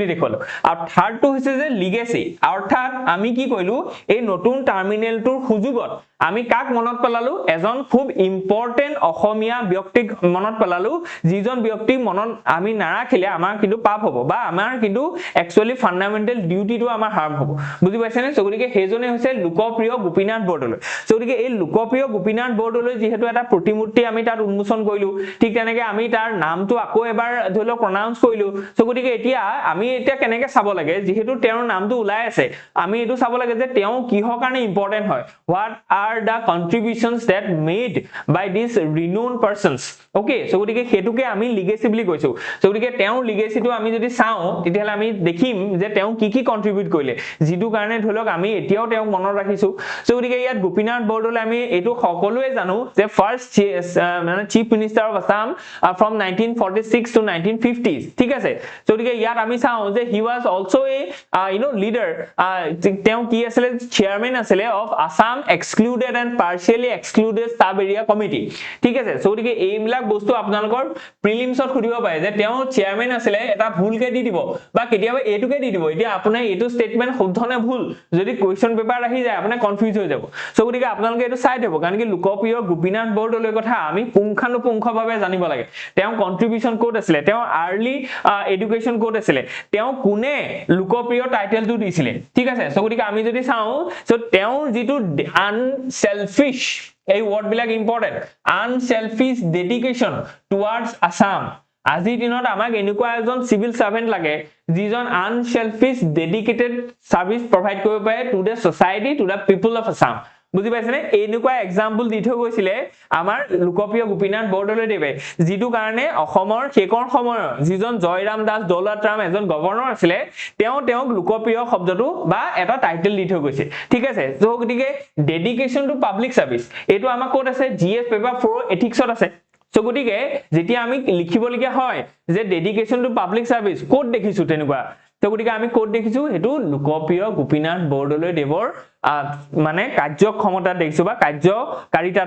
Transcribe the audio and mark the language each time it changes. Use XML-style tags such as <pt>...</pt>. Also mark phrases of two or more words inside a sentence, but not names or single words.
<as>দেখুৱালো আৰু থাৰ্ডটো হৈছে যে লিগেসি অৰ্থাৎ আমি কি কইলো এই নতুন টাৰ্মিনেলটোৰ সুযোগত আমি কাক মনত পেলালো এজন খুব ইম্পৰ্টেন্ট অসমীয়া ব্যক্তিক মনত পেলালো যিজন ব্যক্তি মনত আমি নাৰাখিলে আমাৰ কিন্তু পাপ হ'ব বা আমাৰ কিন্তু একচুয়ালি ফান্ডামেন্টাল ডিউটিটো আমাৰ হাৰ্ম হ'ব বুজি পাইছেনে সো গতিকে হেজনে হৈছে লোকপ্ৰিয় গোপীনাথ বৰদলৈ সো গতিকে এই লোকপ্ৰিয় গোপীনাথ বৰদলৈ যেহেতু এটা প্ৰতিমূৰ্তি আমি তাত উন্মোচন কৰিলো ঠিক তেনেকে আমি তাৰ নামটো আকৌ এবাৰ ধৰিলো প্ৰনাউন্স কৰিলো সো গতিকে এতিয়া আমি এতিয়া কেনেকে চাব লাগে যেহেতু তেওঁৰ নামটো ওলাই আছে আমি এটো চাব লাগে যে তেওঁ কিহৰ কাৰণে ইম্পৰ্টেন্ট হয়</as> <en>what are the contributions that made by these renowned persons okay so</en> <as>গতিকে হেতুকে আমি লিগেসি বুলি কৈছো so গতিকে তেওঁৰ লিগেসিটো আমি যদি চাও তেতিয়াহলে আমি দেখিম যে তেওঁ কি কন্ট্ৰিবিউট কৰিলে যেটো কাৰণে ধৰক আমি এতিয়াও তেওঁক মনত ৰাখিছো so গতিকে ইয়াত গোপীনাথ বৰদলৈ আমি এটো সকলোৱে জানো যে ফাৰ্স্ট মানে চিফ</as> <en>minister of Assam from 1946 to 1950s</en> <as>ঠিক আছে so গতিকে ইয়াত আমি চাও যে</as> <en>he was also a leader</en> <as>তেওঁ কি আছিল চেয়াৰম্যান আছিল</as> <en>of Assam excluded and partially excluded sub area committee</en> <as>ঠিক আছে সো গতিকে এইবিলাক বস্তু আপোনালোকৰ প্ৰিলিমছত খুদিব পাৰে যে তেওঁ চেয়াৰম্যান আছিল এটা ভুলকে দি দিব বা কেতিয়াবা এটুকে দি দিব এতিয়া আপোনাৰ এটো স্টেটমেন্ট শুদ্ধনে ভুল যদি কোৱেশ্চন পেপাৰ আহি যায় আপুনি কনফিউজ হৈ যাব সো গতিকে আপোনালোকে এটো চাই দিব কাৰণ কি লোকপ্ৰিয় গোপীনাথ বৰদলৈৰ কথা আমি পুংখানুপুংখভাৱে জানিব লাগে তেওঁ কন্ট্ৰিবিউশন কোড আছিল তেওঁ</as> <en>early education</en> <as>কোড আছিল তেওঁ কোনে লোকপ্ৰিয় টাইটেলটো দিছিলে ঠিক আছে সো গতিকে আমি যদি চাও সো তেওঁৰ যেটো unselfish এই ওয়ার্ড বিলাক ইম্পর্টেন্ট</as> <en>unselfish dedication towards Assam</en> <as>আজি দিনত আমাক এনেকুৱা এজন</as> <en>civil servant</en> <as>লাগে যিজন</as> <en>unselfish dedicated service provide</en> <as>কৰিব পাৰে</as> <en>to the society to the people of Assam</en> <as>বুজি পাইছেনে এনেকুৱা एग्जांपल দি থৈ গৈছিলে আমাৰ লোকপ্ৰিয় গোপীনাথ বৰদলৈ দেৱে যেটো কাৰণে অসমৰ হেকৰ সময় যিজন জয়ৰাম দাস দৌলতৰাম এজন গভৰ্ণৰ আছিল তেওঁ লোকপ্ৰিয় শব্দটো বা এটা টাইটেল দি থৈ গৈছে ঠিক আছে সো গতিকে</as> <en>dedication to public service</en> <as>এটো আমাৰ কোড আছে</as> <en>GS paper</en> <as>4 এথিক্সত আছে সো গতিকে যেতিয়া আমি লিখিবলগীয়া হয় যে</as> <en>dedication to public service</en> <as>কোড দেখিছো তেনেকুৱা তো গতিকে আমি কোড দেখিছো হেতু লোকপ্ৰিয় গোপীনাথ বৰদলৈ দেৱৰ মানে কাৰ্যক্ষমতা দেখিছো বা কাৰ্যকাৰিতাত</as>